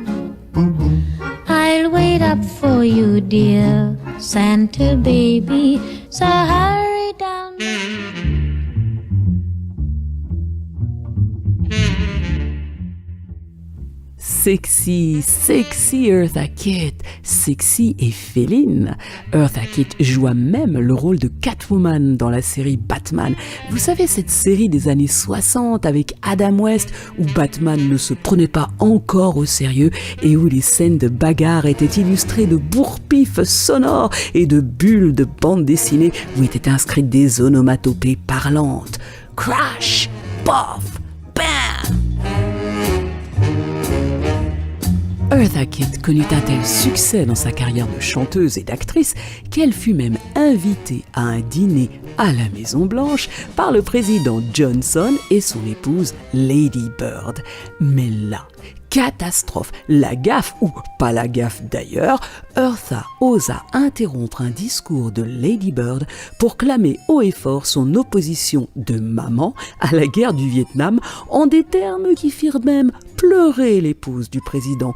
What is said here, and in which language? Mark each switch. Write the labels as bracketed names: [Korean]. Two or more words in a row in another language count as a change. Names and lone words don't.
[English] I'll wait up for you, dear Santa baby, so hurry down. [French] Sexy, sexy Eartha Kitt, sexy et féline. Eartha Kitt joua même le rôle de Catwoman dans la série Batman. Vous savez, cette série des années 60 avec Adam West où Batman ne se prenait pas encore au sérieux et où les scènes de bagarre étaient illustrées de bourre-pifs sonores et de bulles de bande dessinée où étaient inscrites des onomatopées parlantes. Crash, pof, bam. Eartha Kitt connut un tel succès dans sa carrière de chanteuse et d'actrice qu'elle fut même invitée à un dîner à la Maison-Blanche par le président Johnson et son épouse Lady Bird. Mais là, catastrophe, la gaffe, ou pas la gaffe d'ailleurs, Eartha osa interrompre un discours de Lady Bird pour clamer haut et fort son opposition de maman à la guerre du Vietnam en des termes qui firent même pleurer l'épouse du président.